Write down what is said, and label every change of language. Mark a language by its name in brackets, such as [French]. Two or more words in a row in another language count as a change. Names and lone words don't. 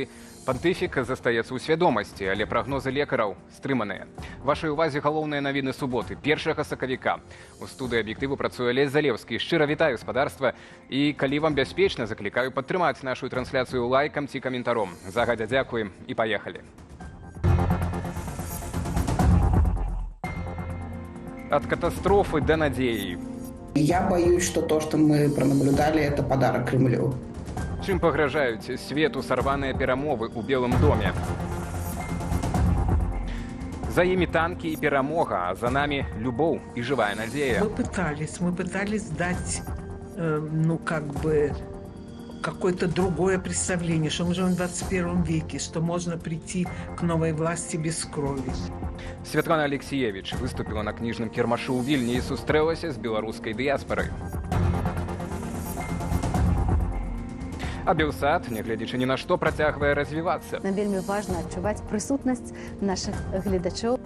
[Belarusian] Пантыфік застаецца ў свядомасці, але прагнозы лекараў стрыманыя. Вашай увазе галоўныя навіны суботы, 1 сакавіка. У студыі аб'ектыву працуе Олесь Залеўскі. Шчыра вітаю спадарства. І калі вам бяспечна, заклікаю падтрымаць нашу трансляцыю лайкам ці каментаром. Загадзя дзякуем і паехалі. [Russian] От катастрофы до надеи. Я боюсь, что то, что мы пронаблюдали, это подарок Кремлю. [Belarusian] Чым пагражаюць свету сарваныя перамовы ў Белым доме? За імі танкі і перамога, а за нами любоў і жывая надзея. [Russian] Мы пытались дать, какое-то другое представление, что мы живем в 21 веке, что можно прийти к новой власти без крови. [Belarusian] Святлана Алексеевич выступила на кніжным кірмашы ў Вільні і сустрэлася з беларускай дыяспарай. А Белсад, нягледзячы ні на што, працягвае развівацца. Нам вельмі важна адчуваць прысутнасць нашых гледачоў.